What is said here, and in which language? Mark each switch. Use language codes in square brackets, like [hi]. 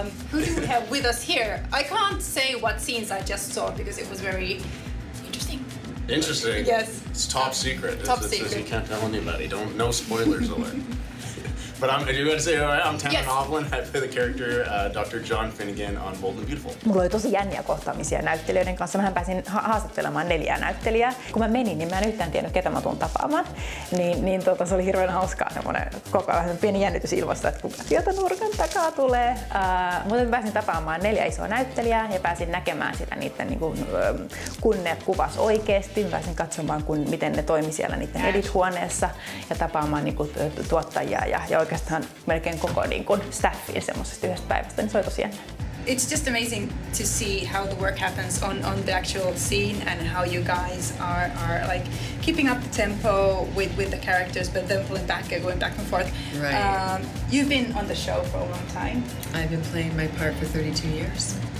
[en] Who do we have with us here? I can't say what scenes I just saw because it was very interesting. Interesting. Yes. It's top secret. Top It secret. says you can't tell anybody. No spoilers alert. But I'm Tanner Novlan. I play the character Dr. John Finnegan on Bold and Beautiful. [fi] Mulla oli tosi jänniä kohtaamisia näyttelijöiden kanssa. Mähän pääsin haastattelemaan 4 näyttelijää. Kun mä menin, niin mä en yhtään tiennyt, ketä mä tuun tapaamaan. Se oli hirveän hauskaa, semmoinen koko ajan pieni jännitys ilmassa, että kuka sieltä nurkan takaa tulee. Mutta mä pääsin tapaamaan 4 isoa näyttelijää ja pääsin näkemään sitä niiden kun ne kuvas oikeesti. Mä pääsin katsomaan, miten ne toimi siellä niiden edit-huoneessa ja tapaamaan tuottajia ja oikeastaan melkein koko staffin semmoisesta yhdestä päivästä, niin se oli tosi jännä. [en] It's just amazing to see how the work happens on the actual scene and how you guys are like keeping up the tempo with the characters, but then pulling back and going back and forth. Right. You've been on the show for a long time. I've been playing my part for 32 years.